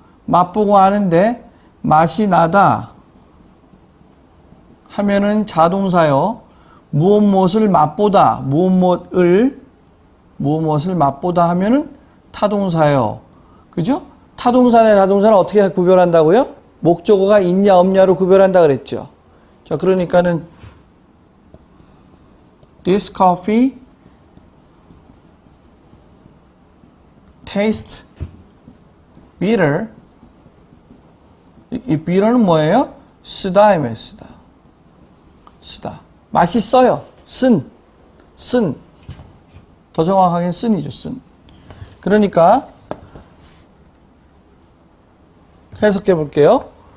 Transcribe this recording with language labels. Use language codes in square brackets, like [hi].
[ko] 맛보고 아는데 맛이 나다 하면은 자동사요. 무엇을 맛보다, 무엇을 맛보다 하면은 타동사요. 그죠? 타동사나 자동사는 어떻게 구별한다고요? 목적어가 있냐 없냐로 구별한다 그랬죠. 자, 그러니까는 [en] This coffee tastes bitter. [ko] 이 bitter는 뭐예요? 쓰다, 이메 쓰다. 맛있어요. 쓴. 더 정확하게 쓴이죠, 쓴. 그러니까, 해석해 볼게요.